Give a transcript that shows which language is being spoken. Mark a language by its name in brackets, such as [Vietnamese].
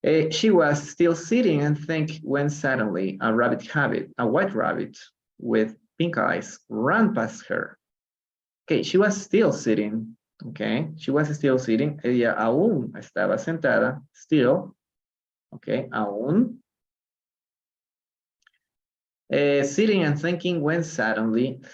[English] She was still sitting and think when suddenly a white rabbit with pink eyes ran past her. Okay, she was still sitting. Okay, she was still sitting. [Spanish] Ella aún estaba sentada. [English] Still. Okay, aún. Sitting and thinking when suddenly.